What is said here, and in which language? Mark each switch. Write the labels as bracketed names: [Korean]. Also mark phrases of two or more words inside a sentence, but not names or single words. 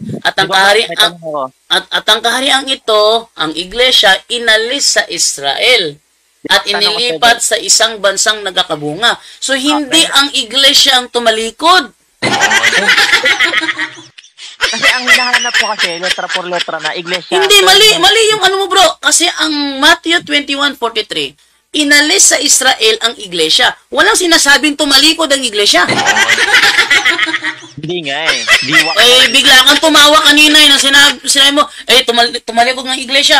[Filipino] At ang ang kaharian ito, ang iglesia, inalis sa Israel at inilipat sa isang bansang nagkakabunga. So hindi ang iglesia ang tumalikod. Kasi ang hinahanap ko kasi, [Spanish] letra por letra na, iglesia. [Filipino] Hindi, mali yung ano mo bro. Kasi ang Matthew 21:43, inalis sa Israel ang iglesia. Walang sinasabing tumalikod ang iglesia. Hindi nga eh. Bigla kang tumawa kanina na sinabi mo, tumalikod ng iglesia.